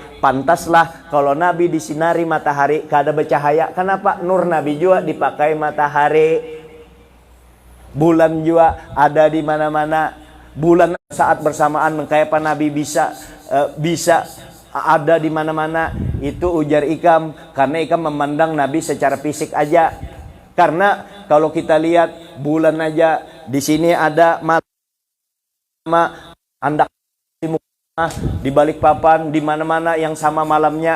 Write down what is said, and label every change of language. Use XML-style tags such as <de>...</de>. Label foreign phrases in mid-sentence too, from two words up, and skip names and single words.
<bjn>Pantaslah kalau nabi disinari matahari kada bercahaya.</bjn> <id>Kenapa? Nur nabi juga dipakai matahari. Bulan juga ada di mana-mana. Bulan saat bersamaan kayak apa nabi bisa ada di mana-mana.</id> <bjn>Itu ujar ikam, karena ikam memandang nabi secara fisik aja. Karena kalau kita lihat bulan aja, di sini ada andak di balik papan, di mana-mana yang sama malamnya.</bjn>